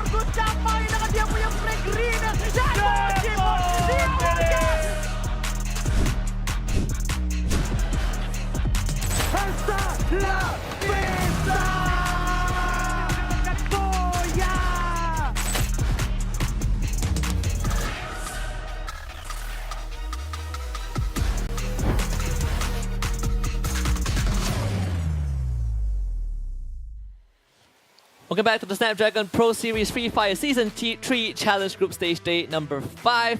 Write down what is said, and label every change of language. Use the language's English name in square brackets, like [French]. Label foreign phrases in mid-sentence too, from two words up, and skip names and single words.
[Malay] Mencapai dengan dia punya [English] flag green. [Malay] Dan Jimon, dia menang. [Spanish] Hasta la vista. Goya. [English] Welcome back to the Snapdragon Pro Series Free Fire Season 3 Challenge Group Stage Day number 5.